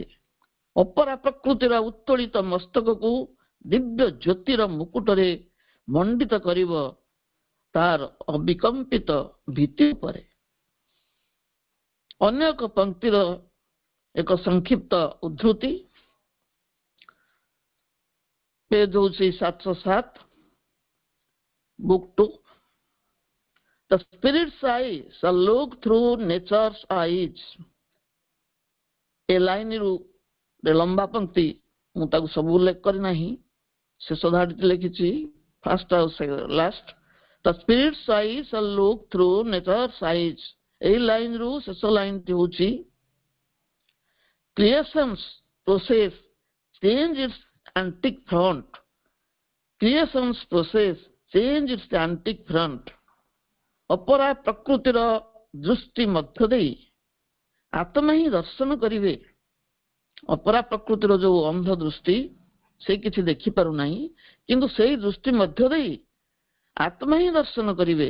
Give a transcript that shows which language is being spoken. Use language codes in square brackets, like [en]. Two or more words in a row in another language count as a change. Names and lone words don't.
[or] ଅପରା ପ୍ରକୃତିର ଉତ୍ତୋଳିତ ମସ୍ତକକୁ ଦିବ୍ୟ ଜ୍ୟୋତିର ମୁକୁଟରେ ମଣ୍ଡିତ କରିବ ତାର ଅବିକମ୍ପିତ ଭିତ୍ତି ଉପରେ। ଅନ୍ୟ ଏକ ପଂକ୍ତିର ଏକ ସଂକ୍ଷିପ୍ତ ଉଦ୍ଧୃତି, ପେଜ ହେଉଛି 707, ବୁକ୍ 2। [en] The spirit's eye shall look through nature's eyes। [or] ଏ ଲାଇନରୁ ଲମ୍ବା ପଂକ୍ତି, ମୁଁ ତାକୁ ସବୁ ଉଲ୍ଲେଖ କରିନାହିଁ, ଶେଷ ଧାଡ଼ିଟି ଲେଖିଛି ଫାଷ୍ଟ ଆଉ ଲାଷ୍ଟ। [en] The spirit's eye shall look through nature's eyes। [or] ଏହି ଲାଇନରୁ ଶେଷ ଲାଇନଟି ହେଉଛି [en] creation's process change its antique front। creation's process change its antique front। [or] ଅପରା ପ୍ରକୃତିର ଦୃଷ୍ଟି ମଧ୍ୟ ଦେଇ ଆତ୍ମା ହିଁ ଦର୍ଶନ କରିବେ। ଅପରା ପ୍ରକୃତିର ଯୋଉ ଅନ୍ଧ ଦୃଷ୍ଟି, ସେ କିଛି ଦେଖିପାରୁନାହିଁ, କିନ୍ତୁ ସେଇ ଦୃଷ୍ଟି ମଧ୍ୟ ଦେଇ ଆତ୍ମା ହିଁ ଦର୍ଶନ କରିବେ।